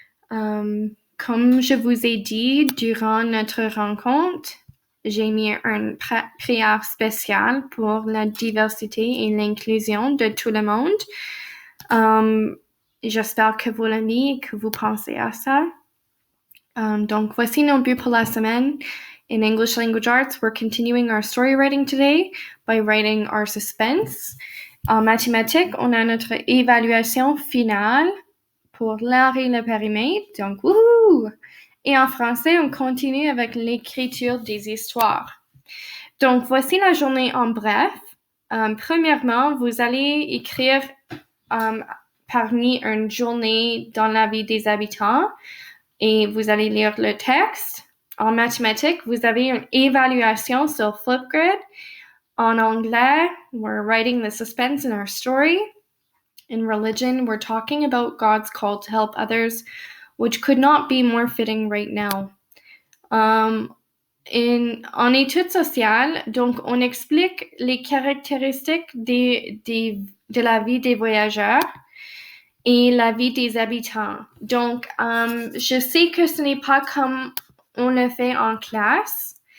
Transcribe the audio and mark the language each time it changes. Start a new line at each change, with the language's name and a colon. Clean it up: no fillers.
French: Comme je vous ai dit durant notre rencontre, j'ai mis une prière spéciale pour la diversité et l'inclusion de tout le monde. J'espère que vous l'aimez et que vous pensez à ça. Donc voici nos buts pour la semaine.
English: In English Language Arts, we're continuing our story writing today by writing our suspense.
French: En mathématiques, on a notre évaluation finale pour l'art et le périmètre. Donc, wouhou! Et en français, on continue avec l'écriture des histoires. Donc, voici la journée en bref. Premièrement, vous allez écrire parmi une journée dans la vie des habitants et vous allez lire le texte. En mathématiques, vous avez une évaluation sur Flipgrid. En anglais,
English: we're writing the suspense in our story. In religion, we're talking about God's call to help others, which could not be more fitting right now.
French: En études sociales, donc, on explique les caractéristiques de la vie des voyageurs et la vie des habitants. Donc, je sais que ce n'est pas comme on le fait en classe.